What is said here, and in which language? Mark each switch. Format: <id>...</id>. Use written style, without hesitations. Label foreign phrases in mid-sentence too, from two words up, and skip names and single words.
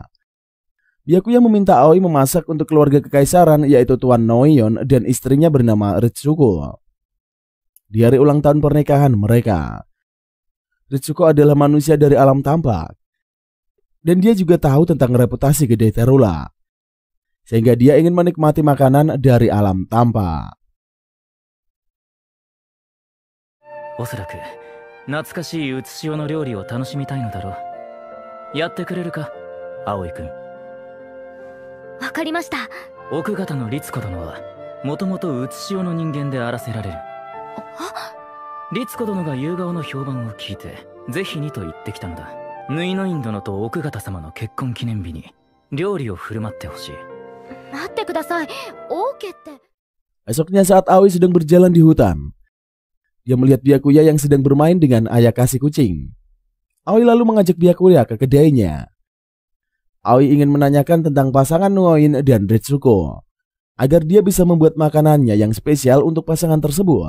<id>Byakuya meminta Aoi memasak untuk keluarga kekaisaran, yaitu Tuan Noion dan istrinya bernama Ritsuko. Di hari ulang tahun pernikahan mereka, Ritsuko adalah manusia dari alam tampak. Dan dia juga tahu tentang reputasi kedai Terula, sehingga dia ingin menikmati makanan dari alam tampak.</id> <ja>おそらく懐かしい写し用の料理を楽しみたいのだろう。やってくれるか？葵君。わかりました。奥方の律子殿はもともとうつしおの人間であらせられる。律子殿が夕顔の評判を聞いてぜひにと言ってきたのだ。ヌイノイン殿と奥方様の結婚記念日に料理を振る舞ってほしい。待ってください。オーケーって。</ja> <id>Esoknya saat Aoi sedang berjalan di hutan, dia melihat Byakuya yang sedang bermain dengan Ayakashi kucing. Aoi lalu mengajak Byakuya ke kedainya. Aoi ingin menanyakan tentang pasangan Nuoin dan Ritsuko, agar dia bisa membuat makanannya yang spesial untuk pasangan tersebut.</id>